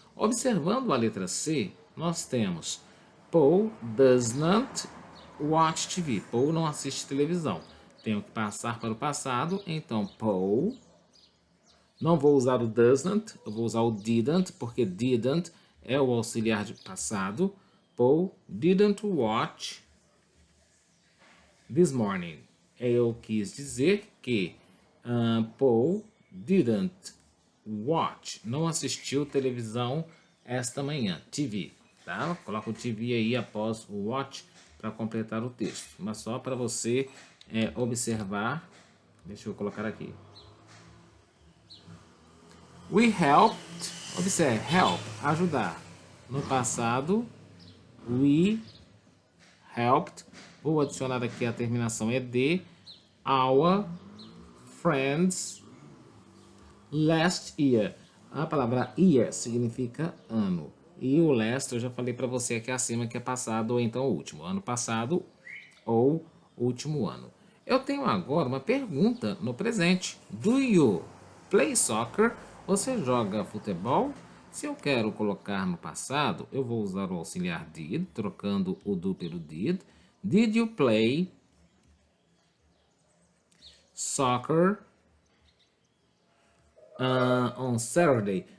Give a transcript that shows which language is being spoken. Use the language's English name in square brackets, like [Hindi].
[Portuguese] Observando a letra C, nós temos [English] Paul does not watch TV. [Portuguese] Paul não assiste televisão. Tenho que passar para o passado, então Paul. Não vou usar o doesn't, eu vou usar o didn't, porque didn't é o auxiliar de passado. [English] Paul didn't watch this morning. [Portuguese] Eu quis dizer que [English] Paul didn't watch, [Portuguese] não assistiu televisão esta manhã, TV, tá? Coloca o TV aí após o watch para completar o texto, mas só para você observar. Deixa eu colocar aqui. [English] We helped, [Portuguese] observe, help, ajudar. No passado, [English] we helped, [Portuguese] vou adicionar aqui a terminação ed, [English] our friends last year. [Portuguese] A palavra year significa ano. E o last eu já falei para você aqui acima que é passado ou então último. Ano passado ou último ano. Eu tenho agora uma pergunta no presente. [English] Do you play soccer? [Portuguese] Você joga futebol? Se eu quero colocar no passado, eu vou usar o auxiliar did, trocando o do pelo did. [English] Did you play soccer on Saturday?